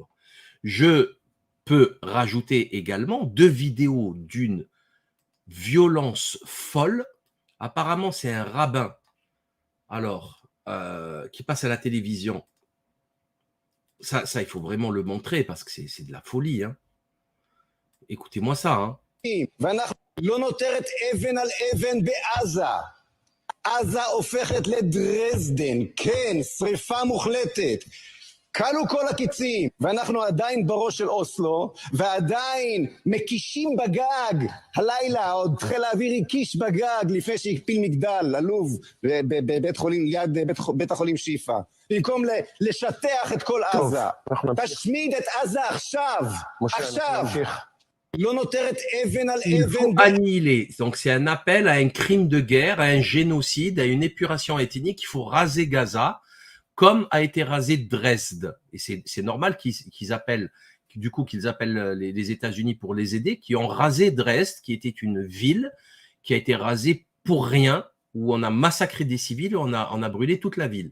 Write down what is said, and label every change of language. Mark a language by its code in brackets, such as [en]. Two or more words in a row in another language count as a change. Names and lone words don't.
[fr] Je peux rajouter également 2 vidéos d'une violence folle. Apparemment, c'est un rabbin. Alors, qui passe à la télévision. Ça, il faut vraiment le montrer parce que c'est de la folie. Hein. Écoutez-moi ça. Hein. [he] לא נותרת אבן על אבן בעזה. עזה הופכת לדרזדן, כן, שריפה מוחלטת. כלו כל הקיצים, ואנחנו עדיין בראש של אוסלו, ועדיין מקישים בגג. הלילה עוד חיל האוויר הקיש בגג לפני שהקפיל מגדל, עלוב, בבית חולים, ליד בית החולים שיפה. במקום לשטח את כל עזה. תשמיד את עזה עכשיו, עכשיו. [fr] Il faut annihiler. Donc, c'est un appel à un crime de guerre, à un génocide, à une épuration ethnique. Il faut raser Gaza, comme a été rasé Dresde. Et c'est normal qu'ils appellent les États-Unis pour les aider, qui ont rasé Dresde, qui était une ville qui a été rasée pour rien, où on a massacré des civils, on a brûlé toute la ville.